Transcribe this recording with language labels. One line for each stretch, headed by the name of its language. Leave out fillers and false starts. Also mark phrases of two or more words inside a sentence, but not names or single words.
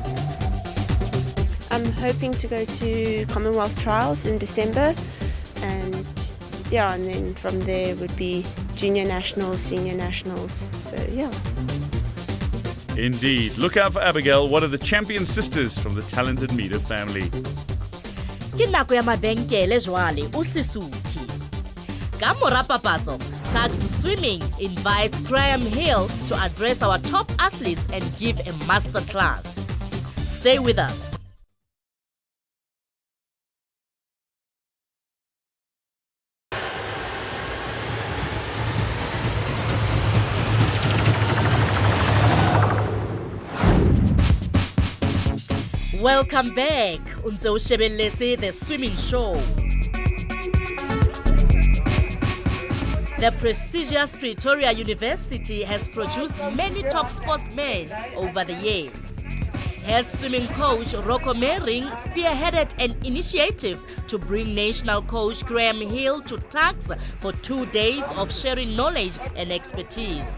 English: I'm hoping to go to Commonwealth Trials in December, and then from there would be junior nationals, senior nationals, so Indeed. Look out for Abigail, one of the champion sisters from the talented Meader family.
Southern Sotho: Ke nako ya mabenkele jwale o Sesotho. Ka mora papatso,
English: TUKs Swimming invites Graham Hill to address our top athletes and give a master class. Stay with us. Welcome back.
Southern Sotho: Untse o shebelletse
English: the swimming show. The prestigious Pretoria University has produced many top sportsmen over the years. Head swimming coach Rocco Mering spearheaded an initiative to bring national coach Graham Hill to TUKs for 2 days of sharing knowledge and expertise.